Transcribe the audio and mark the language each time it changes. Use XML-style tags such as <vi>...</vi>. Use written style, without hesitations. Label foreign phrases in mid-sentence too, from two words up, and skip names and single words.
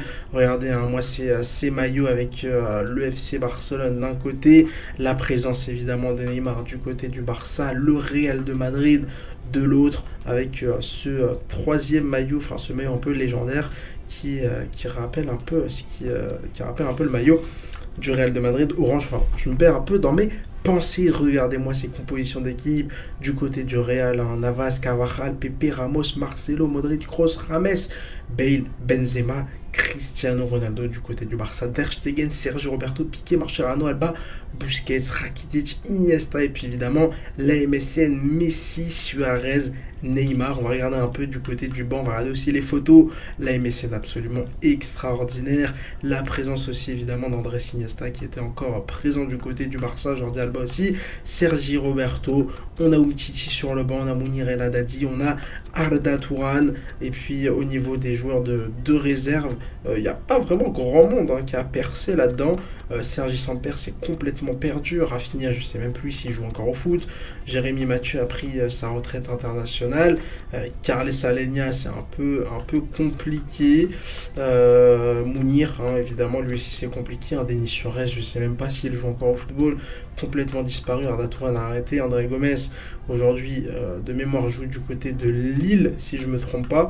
<fr>Regardez, moi c'est maillot avec le FC Barcelone d'un côté, la présence évidemment de Neymar du côté du Barça, le Real de Madrid de l'autre, avec ce troisième maillot, enfin ce maillot un peu légendaire qui rappelle un peu qui rappelle un peu le maillot du Real de Madrid, orange. Enfin, je me perds un peu dans mes pensées. Regardez-moi ces compositions d'équipe. Du côté du Real, Navas, Carvajal, Pepe, Ramos, Marcelo, Modric, Kroos, Rames, Bale, Benzema, Cristiano Ronaldo. Du côté du Barça, Ter Stegen, Sergio Roberto, Piqué, Mascherano, Alba, Busquets, Rakitic, Iniesta et puis évidemment la MSN, Messi, Suarez, Neymar. On va regarder un peu du côté du banc, on va regarder aussi les photos. La MSN absolument extraordinaire. La présence aussi évidemment d'Andrés Iniesta qui était encore présent du côté du Barça, Jordi Alba aussi, Sergi Roberto, on a Umtiti sur le banc, on a Mounir El Haddadi, on a Arda Touran, et puis au niveau des joueurs de réserve, il n'y a pas vraiment grand monde qui a percé là-dedans. Sergi Samper s'est complètement perdu, Rafinha je sais même plus s'il joue encore au foot, Jérémy Mathieu a pris sa retraite internationale, Carles Alenia c'est un peu compliqué, Mounir évidemment lui aussi c'est compliqué, Denis Suarez je sais même pas s'il joue encore au football, complètement disparu, Arda Touran a arrêté, André Gomes aujourd'hui de mémoire joue du côté de Lille si je me trompe pas.</fr>